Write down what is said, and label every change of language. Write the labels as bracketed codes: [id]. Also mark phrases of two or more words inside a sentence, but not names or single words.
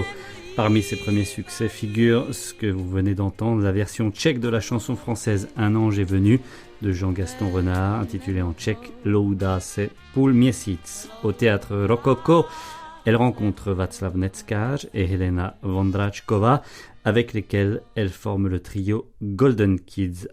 [fr] Parmi ses premiers succès figure ce que vous venez d'entendre, la version tchèque de la chanson française Un ange est venu de Jean-Gaston Renard, intitulée en tchèque Louda se půl měsíc. Au théâtre Rokoko, elle rencontre Václav Neckář et Helena Vondráčková, avec lesquels elle forme le trio Golden Kids.